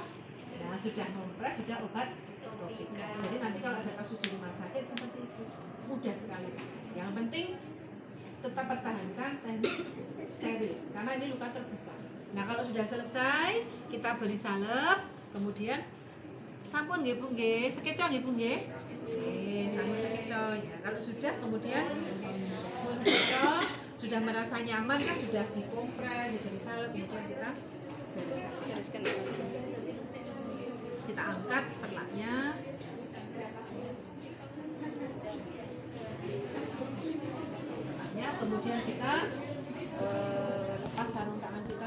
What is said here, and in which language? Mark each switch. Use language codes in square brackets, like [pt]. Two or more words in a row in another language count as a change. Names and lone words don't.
[id] Nah, sudah kompres, sudah obat topika. Jadi nanti kalau ada kasus di rumah sakit seperti itu mudah sekali. Yang penting tetap pertahankan teknik steril karena ini luka terbuka. Nah, kalau sudah selesai kita beri salep, kemudian [jv] sampun nggih Bu nggih, sekeco nggih Bu nggih. Sampun sekeco ya. [id] Kalau sudah kemudian sekeco sudah merasa nyaman kan sudah dikompres, diberi salep, kemudian kita bereskan. Kita angkat perlaknya. Kemudian kita lepas sarung tangan kita.